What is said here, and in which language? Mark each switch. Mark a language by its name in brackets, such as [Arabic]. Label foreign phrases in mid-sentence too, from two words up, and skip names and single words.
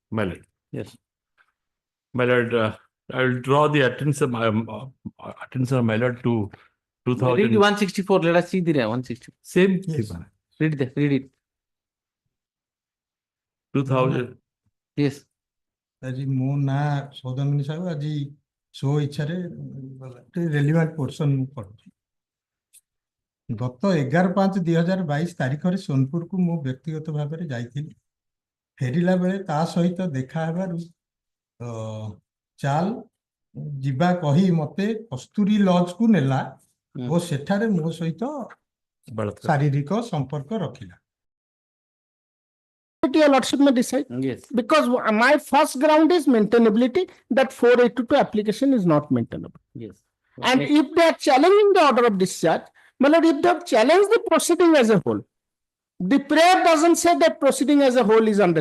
[English] My lord. Yes. My lord, I will draw the attention of my lord to 2000. Read 164. Let us see the 164. Same. Yes. Read it. 2000. Yes. [Odia] ଆଜି ମୋ ନାଁ ସୌଦାମିନୀ ସାହୁ ଆଜି ସୋ ଇଚ୍ଛାରେ ରେଲିଭାଣ୍ଟ ପୋର୍ସନ ପଢୁଛି। ଗତ 11/5/2022 ତାରିଖରେ ସୋନପୁରକୁ ମୁଁ ବ୍ୟକ୍ତିଗତ ଭାବରେ ଯାଇଥିଲି। ଫେରିଲା ବେଳେ ତା ସହିତ ଦେଖା ହେବାରୁ ଚାଲ ଯିବା କହି ମତେ କସ୍ତୁରୀ ଲଜକୁ ନେଲା ଓ ସେଠାରେ ମୋ ସହିତ ଶାରୀରିକ ସମ୍ପର୍କ ରଖିଲା। [English] Your lordship may decide. Yes. Because my first ground is maintainability, that 482 application is not maintainable. Yes. And if they are challenging the order of discharge, my lord, if they have challenged the proceeding as a whole, the prayer doesn't say that proceeding as a whole is under